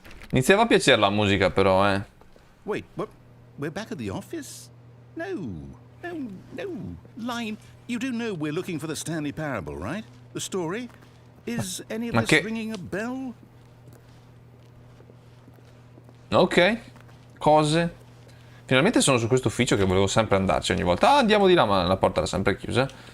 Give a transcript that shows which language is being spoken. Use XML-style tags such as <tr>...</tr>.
<it>Iniziava a piacere la musica però,</it> <en>Wait, what? We're back at the office? No. Line, you do know we're looking for the Stanley parable, right? The story? Is any of this ringing a bell?</en> <it>Ok. Cose. Finalmente sono su questo ufficio che volevo sempre andarci ogni volta. Ah, andiamo di là, ma la porta era sempre chiusa.</it>